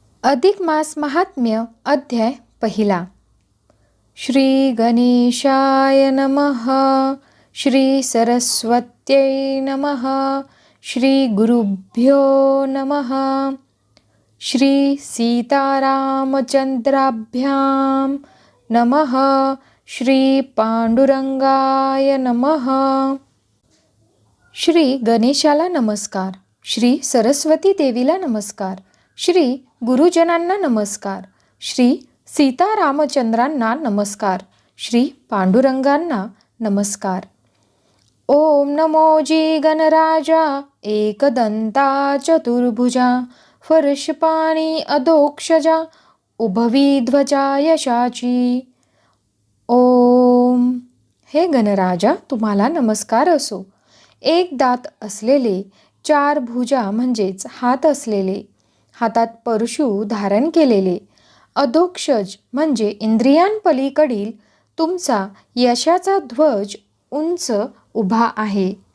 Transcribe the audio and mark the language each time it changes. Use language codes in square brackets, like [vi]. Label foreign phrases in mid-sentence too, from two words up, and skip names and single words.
[mr] अधिक मास महात्म्य अध्याय पहिला. [sa] श्री गणेशाय नमः. श्री सरस्वत्यै नमः. श्री गुरुभ्यो नमः. श्री सीतारामचंद्राभ्याम नमः. श्री पांडुरंगाय नमः. [mr] श्री गणेशाला नमस्कार. श्री सरस्वती देवीला नमस्कार. श्री गुरुजनांना नमस्कार. श्री सीतारामचंद्रांना नमस्कार. श्री पांडुरंगांना नमस्कार. ओम नमो जी गणराजा एकदंता चतुर्भुजा फर्शपाणी अधोक्षजा उभवी ध्वजा यशाची. ओम. हे गणराजा, तुम्हाला नमस्कार असो. एक दात असलेले, चार भुजा म्हणजेच हात असलेले, हातात परशु धारण केलेले, अधोक्षज म्हणजे इंद्रियांपलीकडील तुमचा यशाचा ध्वज उंच उभा आहे.